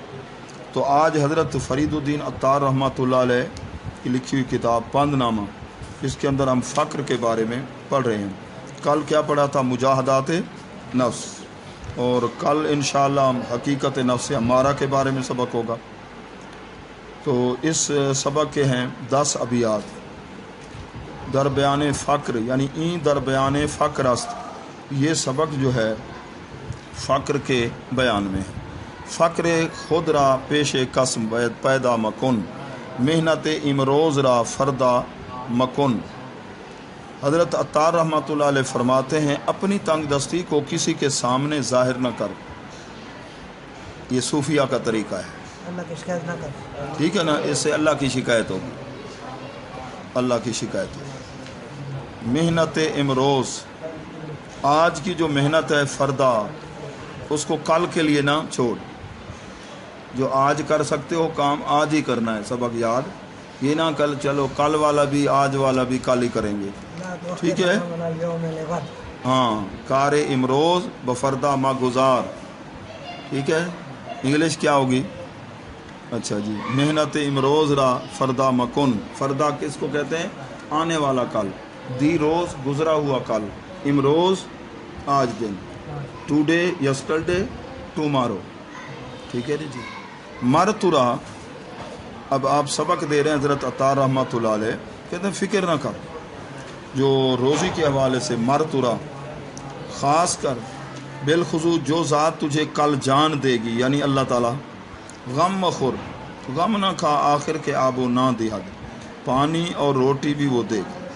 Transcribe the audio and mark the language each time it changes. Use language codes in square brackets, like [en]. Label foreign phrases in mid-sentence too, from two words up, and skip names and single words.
[ur] تو آج حضرت فرید الدین عطار رحمۃ اللہ علیہ کی لکھی ہوئی کتاب پند نامہ، اس کے اندر ہم فقر کے بارے میں پڑھ رہے ہیں۔ کل کیا پڑھا تھا؟ مجاہدات نفس، اور کل انشاءاللہ ہم حقیقت نفس امارہ کے بارے میں سبق ہوگا۔ تو اس سبق کے ہیں 10 ابیات۔ [fa] در بیان فقر، یعنی این در بیان فقر است، [ur] یہ سبق جو ہے فقر کے بیان میں ہے۔ [fa] فقر خود را پیش قسم پیدا مکن، محنت امروز را فردا مکن۔ [ur] حضرت عطار رحمۃ اللہ علیہ فرماتے ہیں اپنی تنگ دستی کو کسی کے سامنے ظاہر نہ کر، یہ صوفیہ کا طریقہ ہے، اللہ کی شکایت نہ کر، ٹھیک ہے نا، اس سے اللہ کی شکایت ہوگی، اللہ کی شکایت ہوگی۔ [fa] محنت امروز، [ur] آج کی جو محنت ہے فردا، اس کو کل کے لیے نہ چھوڑ، جو آج کر سکتے ہو کام آج ہی کرنا ہے، سبق یاد، یہ نہ کل چلو کل والا بھی آج والا بھی کل ہی کریں گے، ٹھیک ہے، ہاں، [fa] کار امروز بفردا ما گزار، [ur] ٹھیک ہے، انگلش کیا ہوگی؟ اچھا جی، [fa] محنت امروز را فردا مکن، [ur] فردا کس کو کہتے ہیں؟ آنے والا کل، دی روز گزرا ہوا کل، امروز آج دن، [en] today yesterday tomorrow, [ur] ٹھیک ہے جی۔ [fa] مر ترا، [ur] اب آپ سبق دے رہے ہیں حضرت عطار رحمۃ اللہ علیہ، کہتے ہیں فکر نہ کر، جو روزی کے حوالے سے [fa] مر ترا، [ur] خاص کر بالخصوص جو ذات تجھے کل جان دے گی، یعنی اللہ تعالیٰ، [fa] غم مخور، [ur] غم نہ کھا [fa] آخر کے آب و نہ دہد، [ur] پانی اور روٹی بھی وہ دے گا۔